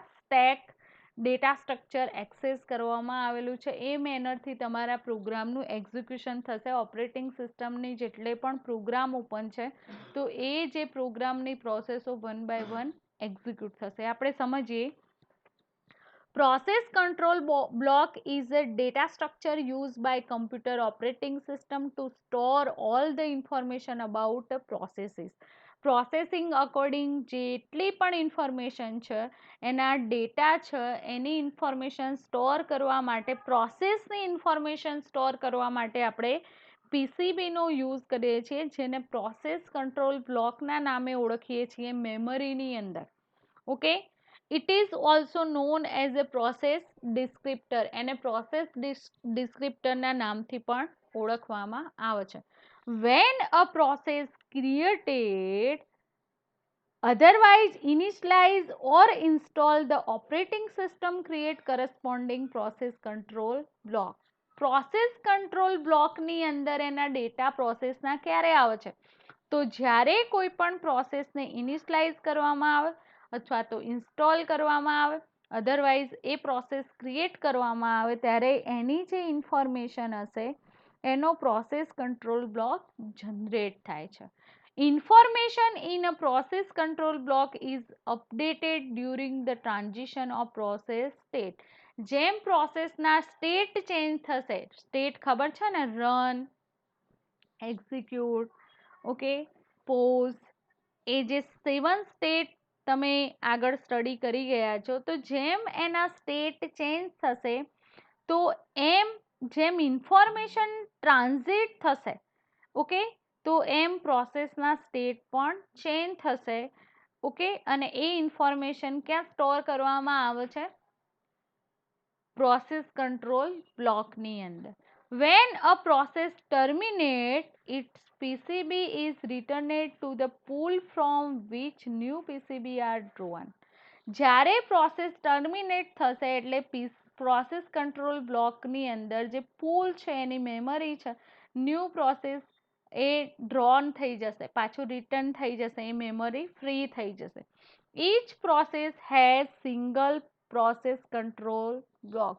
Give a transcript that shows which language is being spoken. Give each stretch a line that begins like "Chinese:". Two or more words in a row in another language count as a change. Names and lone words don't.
English: stack data structure
Gujarati: એક્સેસ કરવામાં આવેલું છે એ મેનરથી તમારા પ્રોગ્રામનું એક્ઝિક્યુશન થશે.
English: operating systemની
Gujarati: જેટલે પણ પ્રોગ્રામ ઓપન છે તો એ જે પ્રોગ્રામની પ્રોસેસો
English: one by one execute
Gujarati: થશે. આપણે સમજીએ.
English: Process control block is a data structure used by computer operating system to store all the information about the processes. processing according
Gujarati: જેટલી પણ ઇન્ફોર્મેશન છે એના ડેટા છે એની
English: information store
Gujarati: કરવા માટે,
English: processની information store
Gujarati: કરવા માટે આપણે પીસીબીનો યુઝ કરીએ છીએ, જેને
English: process control blockના
Gujarati: નામે ઓળખીએ છીએ મેમરીની અંદર.
English: okay, it is also known as a process descriptor,
Gujarati: એને પ્રોસેસ ડિસ્ક્રિપ્ટરના નામથી પણ ઓળખવામાં આવે છે.
English: when a process created otherwise initialize or install the operating system create corresponding process control block. process control blockની
Gujarati: અંદર એના ડેટા પ્રોસેસના ક્યારે આવે છે? તો જ્યારે કોઈ પણ પ્રોસેસને ઇનિશિયલાઇઝ કરવામાં આવે અથવા તો ઇન્સ્ટોલ કરવામાં આવે, અધરવાઇઝ એ પ્રોસેસ ક્રિએટ કરવામાં આવે ત્યારે એની જે ઇન્ફોર્મેશન હશે એનો
English: process control block generate
Gujarati: થાય છે.
English: Information in a process control block is updated during the transition of process state.
Gujarati: જેમ પ્રોસેસના
English: state change
Gujarati: થશે, સ્ટેટ ખબર છે ને,
English: run, execute, okay, pause,
Gujarati: એ જે 7 સ્ટેટ તમે આગળ સ્ટડી કરી ગયા છો, તો જેમ એના
English: state change
Gujarati: થશે તો જેમ
English: information transit
Gujarati: થશે, ઓકે, તો એમ પ્રોસેસના સ્ટેટ પણ ચેન્જ થશે. ઓકે, અને એ ઇન્ફોર્મેશન ક્યાં સ્ટોર કરવામાં આવે છે?
English: process control blockની
Gujarati: અંદર.
English: When a process terminates, its PCB is returned to the pool from which new PCB are drawn.
Gujarati: જ્યારે
English: process terminate
Gujarati: થશે એટલે
English: process control blockની
Gujarati: અંદર જે પૂલ છે એની મેમરી છે,
English: new process
Gujarati: એ ડ્રોન થઈ જશે, પાછું રિટર્ન થઈ જશે, એ
English: memory free
Gujarati: થઈ જશે.
English: each process has single process control block.